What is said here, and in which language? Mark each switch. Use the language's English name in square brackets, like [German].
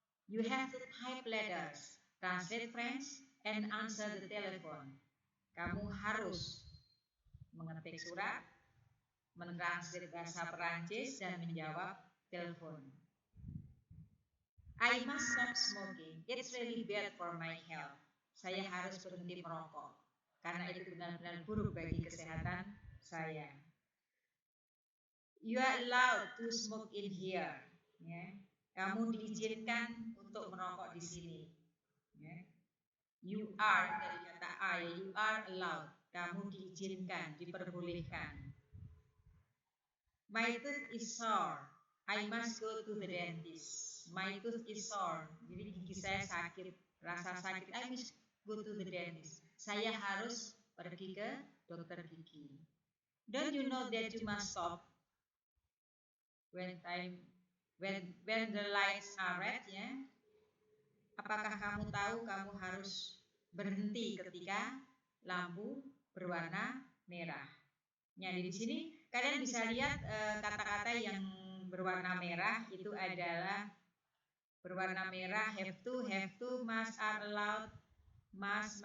[English] You have to type letters, translate French, and answer the telephone. [Indonesian] Kamu harus mengetik surat, mentranslate bahasa Perancis, dan menjawab telepon. [English] I must stop smoking. It's really bad for my health. [Indonesian] Saya harus berhenti merokok karena itu benar-benar buruk bagi kesehatan saya. [English] You are allowed to smoke in here. [Indonesian] Ya. Kamu diizinkan untuk merokok di sini. Ya. [English] You are, [Indonesian] dari kata [English] I, you are allowed. [Indonesian] Kamu diizinkan, diperbolehkan. [English] My tooth is sore. I must go to the dentist. My tooth is sore. [Indonesian] Jadi gigi saya sakit, rasa sakit. [English] I must go to the dentist. [Indonesian] Saya harus pergi ke dokter gigi. [English] Don't you know that you must stop when the lights are red, ya? [Indonesian] Apakah kamu tahu kamu harus berhenti ketika lampu berwarna merah? Nah, di sini kalian bisa lihat kata-kata yang berwarna merah itu adalah berwarna merah, have to, must, are allowed, must.